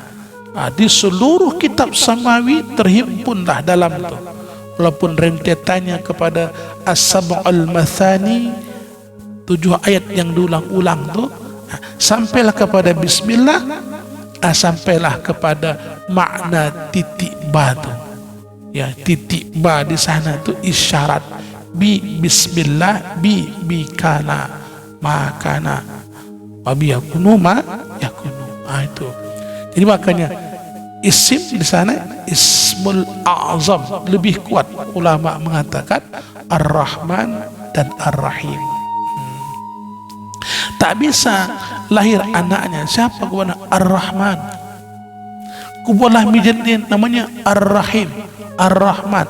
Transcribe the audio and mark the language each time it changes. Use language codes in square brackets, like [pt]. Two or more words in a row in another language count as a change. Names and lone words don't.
[bjn] Di seluruh kitab samawi terhimpunlah dalam itu. Walaupun rentetannya kepada As-Sab'ul Mathani, 7 ayat yang diulang-ulang tu, sampailah kepada Bismillah, sampailah kepada makna titik ba tu. Ya, titik ba di sana tu isyarat [ar] بسم الله كان ما كان وبه يكون ما يكون. [bjn] Itu. Jadi makanya isim di sana [ar] الاسم الأعظم, [bjn] lebih kuat ulama mengatakan Ar-Rahman dan Ar-Rahim. Tak bisa lahir anaknya siapa kepada Ar-Rahman, kubulah mijinin namanya Ar-Rahim, Ar-Rahman.